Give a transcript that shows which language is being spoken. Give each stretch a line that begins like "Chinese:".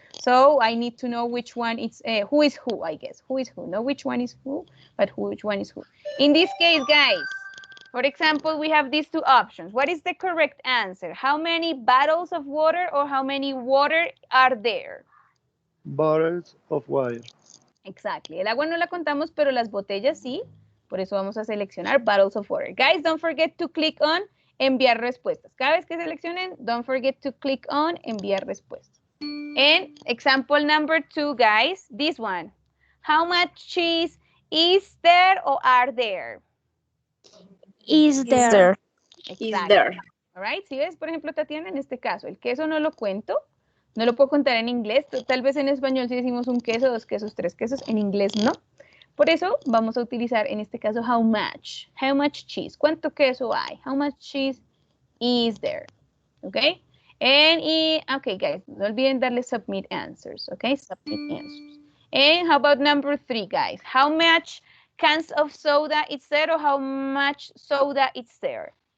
English: So I need to know which one is, who is who, I guess. Who is who? Not which one is who, but which one is who. In this case, guys, for example, we have these two options. What is the correct answer? How many bottles of water or how many water are there? Bottles of water. Exactly.
Spanish: El agua no la contamos, pero las botellas sí. Por eso vamos a seleccionar
English: bottles of water. Guys, don't forget to click on
Spanish: enviar respuestas. Cada vez que seleccionen,
English: don't forget to click on
Spanish: enviar respuestas.
English: And example number 2, guys, this one. How much cheese is there or are there? Is there. Exactly. All right.
Spanish: Si ves, por ejemplo, Tatiana, en este caso, el queso no lo cuento, no lo puedo contar en inglés. Tal vez en español si decimos un queso, dos quesos, tres quesos, en inglés no. Por eso vamos a utilizar en este caso how much.
English: How much cheese.
Spanish: ¿Cuánto queso hay?
English: How much cheese is there? Okay. Okay, guys,
Spanish: no olviden darle
English: submit answers. Okay, submit answers. And how about number 3, guys? How much cans of soda is there or how much soda is there?